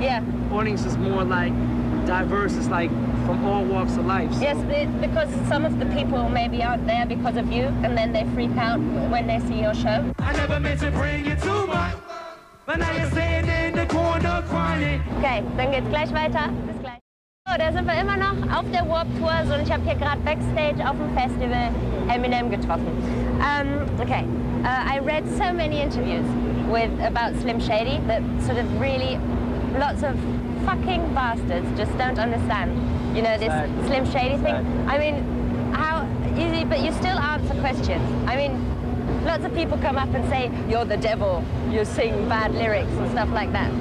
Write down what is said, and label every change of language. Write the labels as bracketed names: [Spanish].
[English] Yeah. Audience is more like diverse. It's like from all walks of life. So. Yes, because some of the people maybe aren't there because of you, and then they freak out when they see your show. I never meant to bring you too much, but now you're sitting in the corner crying. [German] Okay, dann geht's gleich weiter. Bis gleich. So, da sind wir immer noch auf der Warp Tour und ich habe hier gerade Backstage auf dem Festival Eminem getroffen. [English] Okay, I read so many interviews about Slim Shady that sort of really lots of fucking bastards just don't understand, you know, this Slim Shady thing. I mean, but you still answer questions. I mean, lots of people come up and say, you're the devil, you sing bad lyrics and stuff like that.